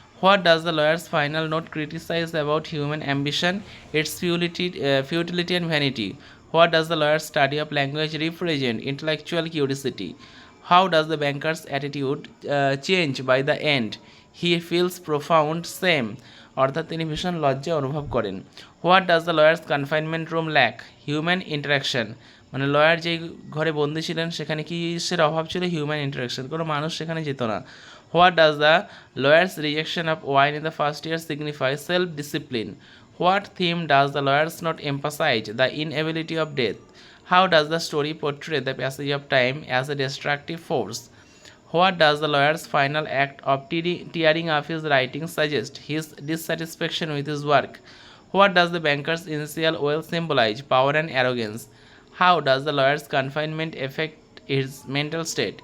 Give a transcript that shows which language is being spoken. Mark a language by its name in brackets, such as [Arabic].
[English] What does the lawyer's final note criticize about human ambition? Its futility and vanity. What does the lawyer's study of language represent? Intellectual curiosity. How does the banker's attitude change by the end? He feels profound shame, [Bangla] অর্থাৎ তিনি ভীষণ লজ্জা অনুভব করেন। [English] What does the lawyer's confinement room lack? Human interaction, [Bangla] মানে lawyer যেই ঘরে বন্দি ছিলেন সেখানে কিসের অভাব ছিল? [English] human interaction, [Bangla] কোনো মানুষ সেখানে যেত না। [English] What does the lawyer's rejection of wine in the first year signify? Self discipline. What theme does the lawyer's not emphasise? The inability of death. How does the story portray the passage of time as a destructive force? What does the lawyer's final act of tearing up his writing suggest? His dissatisfaction with his work. What does the banker's initial wealth symbolize? Power and arrogance. How does the lawyer's confinement affect his mental state?